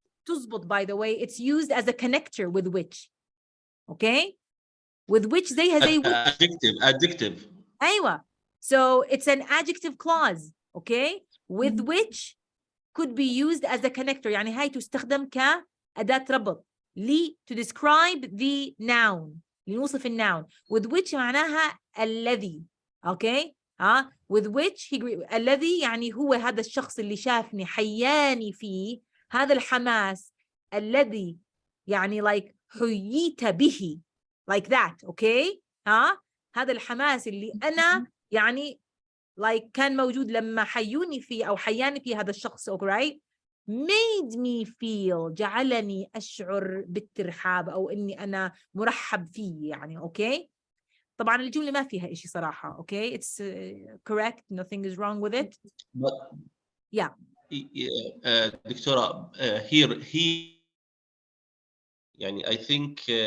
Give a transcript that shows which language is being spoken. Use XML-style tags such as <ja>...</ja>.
<ar>تزبط,</ar> <en>by the way, it's used as a connector with which. Okay? With which they Adjective.</en> <ar>أيوة.</ar> <en>So it's an adjective clause. Okay? With which could be used as a connector.</en> <ar>يعني هاي تستخدم كأداة ربط</ar> <en>to describe the noun.</en> <ar>لنوصف الnoun.</ar> <en>With which</en> <ar>معناها الذي.</ar> <en>Okay? with which</en> <ar>الذي يعني هو هذا الشخص اللي شافني حياني فيه. هذا الحماس الذي يعني</ar> <en>like</en> <ar>حييت به, like that.</ar> <en>Okay?</en> <ar>هذا الحماس اللي أنا يعني</ar> <en>like</en> <ar>كان موجود لما حيوني فيه أو حياني فيه هذا الشخص.</ar> <en>right? made me feel,</en> <ar>جعلني أشعر بالترحاب أو إني أنا مرحب فيه يعني.</ar> <en>okay?</en> <ar>طبعا الجملة ما فيها إشي صراحة.</ar> <en>okay? It's correct, nothing is wrong with it. But yeah. دكتورة, here he</en> <ar>يعني</ar> <en>I think</en>